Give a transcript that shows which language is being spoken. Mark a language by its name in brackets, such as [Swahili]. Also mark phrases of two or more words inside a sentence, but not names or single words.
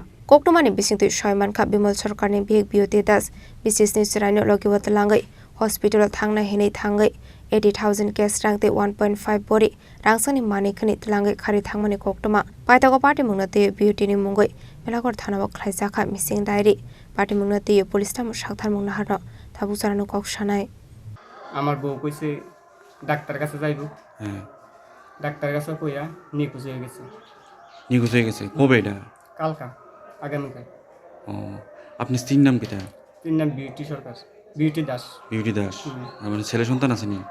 [Kok Borok] Koktomani bisingtui Soiman Kha Bimal Sarkarni bihik BOT das bisisni siraino logiwa telangai hospital thangna hinei thangai 80,000 cash rangtei 1.5 bori rangsani manik khani telangai khari thangmani koktoma paitago patimong nate BOT ni mungoi melagor thanao khlaijaka [English] mising diary [Kok Borok] patimong nate police tam sakthar mungna harno thabusarano koksanai [Bangla] আমার বউ কইছে ডাক্তার কাছে যাইব হ্যাঁ ডাক্তার কাছে কইয়া নিখোঁজ হয়ে গেছে নিখোঁজ হয়ে গেছে কবে এটা কালকা আগামীকাল ও আপনার স্ত্রীর নাম কিটা তিন নাম বিউটি সরকার বিউটি দাস বিউটি দাস মানে ছেলে সন্তান আছে নি